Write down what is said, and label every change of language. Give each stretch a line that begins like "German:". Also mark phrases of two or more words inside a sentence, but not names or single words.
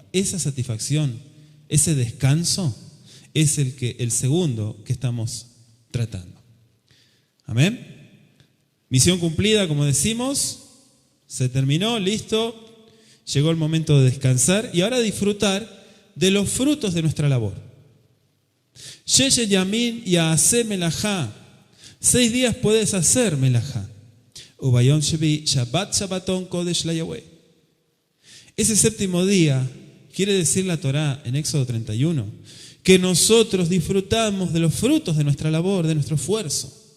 Spanish: Esa satisfacción, ese descanso es el segundo que estamos tratando. Amén. Misión cumplida, como decimos, se terminó, listo, llegó el momento de descansar y ahora disfrutar de los frutos de nuestra labor.
Hebrew: ששת ימים יעשה מלאכה.
Spanish: 6 días puedes hacer melajá.
Hebrew: וביום השביעי שבת שבתון קדש ליהוה.
Spanish: Ese séptimo día, quiere decir la Torá en Éxodo 31, que nosotros disfrutamos de los frutos de nuestra labor, de nuestro esfuerzo.